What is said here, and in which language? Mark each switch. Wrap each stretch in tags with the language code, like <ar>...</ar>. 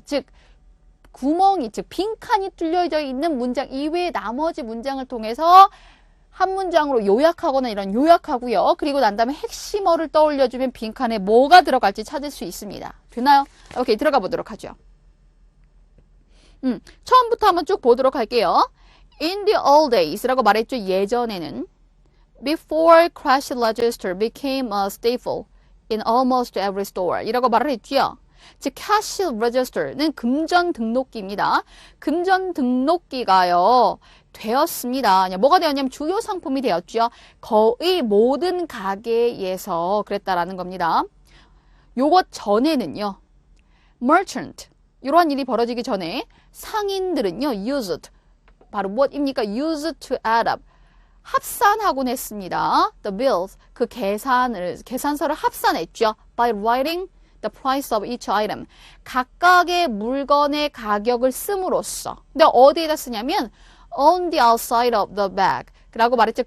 <ko>즉 구멍이 즉 빈칸이 뚫려져 있는 문장 이외의 나머지 문장을 통해서 한 문장으로 요약하거나 이런 요약하고요. 그리고 난 다음에 핵심어를 떠올려주면 빈칸에 뭐가 들어갈지 찾을 수 있습니다. 되나요? 오케이, 들어가 보도록 하죠. 처음부터 한번 쭉 보도록 할게요.</ko> <en>In the old days</en> <ko>라고 말했죠. 예전에는</ko> <en>before cash register became a staple in almost every store</en> <ko>이라고 말을 했죠. 즉 cash register는 금전 등록기입니다. 금전 등록기가요. 되었습니다. 뭐가 되었냐면 주요 상품이 되었죠. 거의 모든 가게에서 그랬다라는 겁니다. 요것 전에는요. merchant 이러한 일이 벌어지기 전에 상인들은요. used 바로 무엇입니까?</ko> <en>used to add up</en> <ko>합산하곤 했습니다.</ko> <en>the bills</en> <ko>그 계산서를 합산했죠.</ko> <en>by writing the price of each item</en> <ko>각각의 물건의 가격을 씀으로써 근데 어디에다 쓰냐면</ko> <en>on the outside of the bag</en> <ko>라고 말했죠.</ko>